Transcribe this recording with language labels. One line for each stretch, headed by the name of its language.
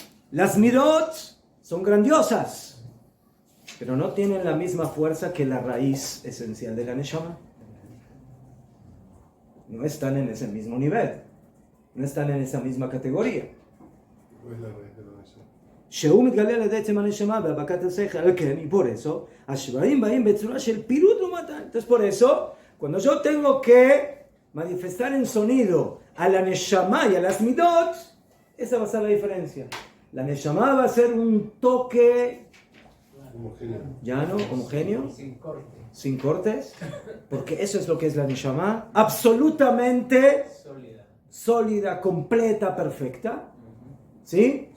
Spanish: Las midot son grandiosas, pero no tienen la misma fuerza que la raíz esencial de la neshama. No están en ese mismo nivel, no están en esa misma categoría. ¿Cuál es la raíz de la neshama?
Hebrew: שהוא מתגלה על ידי עצם הנשמה בהבקת השכל,
Spanish: y por eso,
Hebrew: השברים באים בצורה של פירוט לעומתן.
Spanish: Entonces, por eso, cuando yo tengo que manifestar en sonido a la neshama y a las midot, esa va a ser la diferencia. La neshama va a ser un toque Homogéneo. llano, homogéneo, Sin corte. sin cortes, porque eso es lo que es la neshama, absolutamente sólida, completa, perfecta, ¿sí?